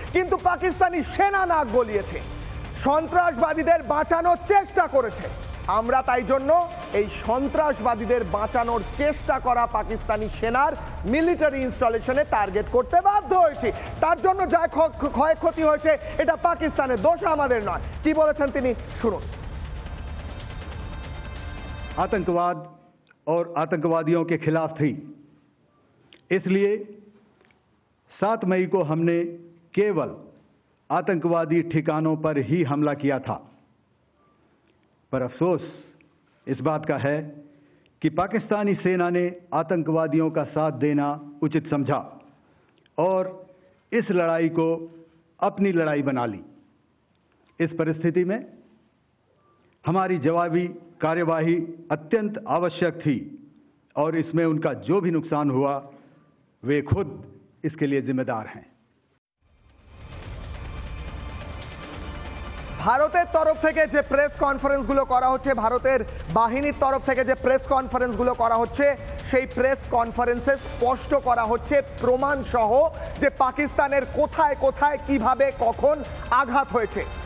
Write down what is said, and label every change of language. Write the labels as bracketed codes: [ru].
[bn] কিন্তু পাকিস্তানি সেনা নাক গলিয়েছে, সন্ত্রাসবাদীদের বাঁচানোর চেষ্টা করেছে। আমরা তাই জন্য এই সন্ত্রাসবাদীদের বাঁচানোর চেষ্টা করা পাকিস্তানি সেনার মিলিটারি ইনস্টলেশনে টার্গেট করতে বাধ্য হয়েছি। তার জন্য যা ক্ষয়ক্ষতি হয়েছে এটা পাকিস্তানের দোষ, আমাদের নয়। কি বলেছেন তিনি, শুনুন। [hi] आतंकवाद और आतंकवादियों के खिलाफ थी, इसलिए 7 मई को हमने केवल आतंकवादी ठिकानों पर ही हमला किया था। पर अफसोस इस बात का है कि पाकिस्तानी सेना ने आतंकवादियों का साथ देना उचित समझा और इस लड़ाई को अपनी लड़ाई बना ली। इस परिस्थिति में हमारी जवाबी कार्यवाही अत्यंत आवश्यक थी और इसमें उनका जो भी नुकसान हुआ वे खुद इसके लिए जिम्मेदार हैं। [bn] ভারতের তরফ থেকে যে প্রেস কনফারেন্সগুলো করা হচ্ছে, ভারতের বাহিনীর তরফ থেকে যে প্রেস কনফারেন্সগুলো করা হচ্ছে, সেই প্রেস কনফারেন্সে স্পষ্ট করা হচ্ছে প্রমাণ সহ যে পাকিস্তানের কোথায় কোথায় কিভাবে কখন আঘাত হয়েছে।